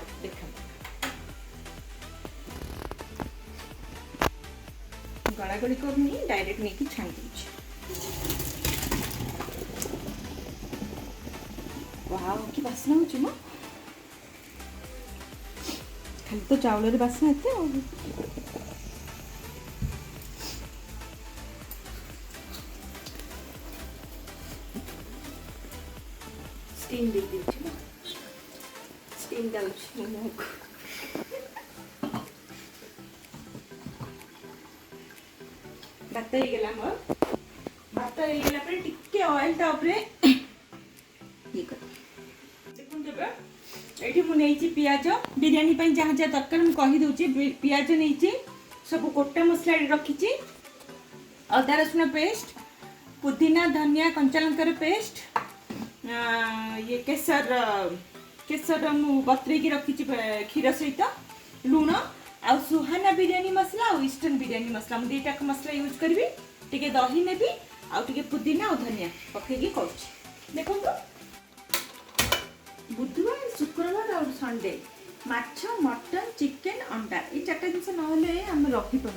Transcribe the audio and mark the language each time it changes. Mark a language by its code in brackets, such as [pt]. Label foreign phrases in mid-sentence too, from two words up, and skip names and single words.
[or] ଦେଖ ଗଳାଗଳି କରୁନି, ଡାଇରେକ୍ଟ ନେଇକି ଛାଣି ଦେଉଛି। ୱାଓ କି ବାସ୍ନା ହେଉଛି ମ, ଖାଲି ତ ଚାଉଳରେ ବାସ୍ନା ଏତେ ଆଉ। [hi] स्टीम दे दीजिए ना, स्टीम डालूँ मुँह भात [or] ହେଇଗଲା ମୋର। ଭାତ ହେଇଗଲା ପରେ ଟିକେ ଅଏଲ୍ ତା ଉପରେ ଇଏ କର। ଦେଖନ୍ତୁ ଏବେ ଏଇଠି ମୁଁ ନେଇଛି ପିଆଜ, ବିରିୟାନୀ ପାଇଁ ଯାହା ଯାହା ଦରକାର ମୁଁ କହିଦେଉଛି। ପିଆଜ ନେଇଛି, ସବୁ ଗୋଟା ମସଲା ରଖିଛି, ଅଦା ରସୁଣ ପେଷ୍ଟ, ପୁଦିନା ଧନିଆ କଞ୍ଚା ଲଙ୍କାର ପେଷ୍ଟ, [hi] ये केसर [or] ମୁଁ ବତରେଇକି ରଖିଛି କ୍ଷୀର ସହିତ, ଲୁଣ ଆଉ ସୁହାନା ବିରିୟାନୀ ମସଲା ଆଉ ଇଷ୍ଟର୍ନ ବିରିୟାନୀ ମସଲା। ମୁଁ ଦୁଇଟାକ ମସଲା ୟୁଜ୍ କରିବି। ଟିକେ ଦହି ନେବି ଆଉ ଟିକେ ପୁଦିନା ଆଉ ଧନିଆ ପକେଇକି କରୁଛି। ଦେଖନ୍ତୁ ବୁଧବାର, ଶୁକ୍ରବାର ଆଉ ସଣ୍ଡେ ମାଛ, ମଟନ, ଚିକେନ, ଅଣ୍ଡା, ଏଇ 4ଟା ଜିନିଷ ନହେଲେ ଆମେ ରହିପାରୁନା।